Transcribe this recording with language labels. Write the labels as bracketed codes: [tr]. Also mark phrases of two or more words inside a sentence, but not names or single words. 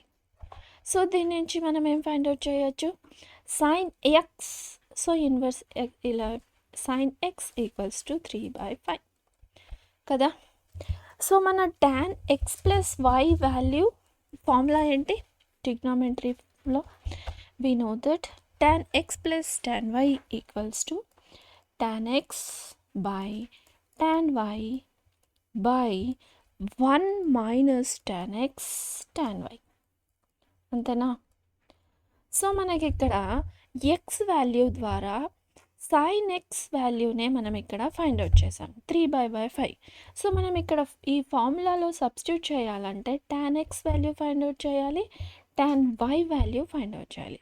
[te] సో దీని నుంచి మనం ఏం [en] find out [te] చేయొచ్చు? [en] sine x, so inverse ఇలా sine x equals to 3/5 కదా? సో మన tan x plus y value formula ఏంటి? ట్రిగ్నోమెట్రీలో we know that tan x plus tan y equals to tan x by tan y by 1 minus tan x tan y, [te] అంతేనా? సో మనకి ఇక్కడ [en] x value [te] ద్వారా [en] sin x value [te] మనం ఇక్కడ [en] find out [te] చేసాం 3/5. సో మనం ఇక్కడ ఈ ఫార్ములాలో సబ్స్టిట్యూట్ చేయాలంటే [en] tan x value find out [te] చేయాలి, [en] tan y value find out [te] చేయాలి.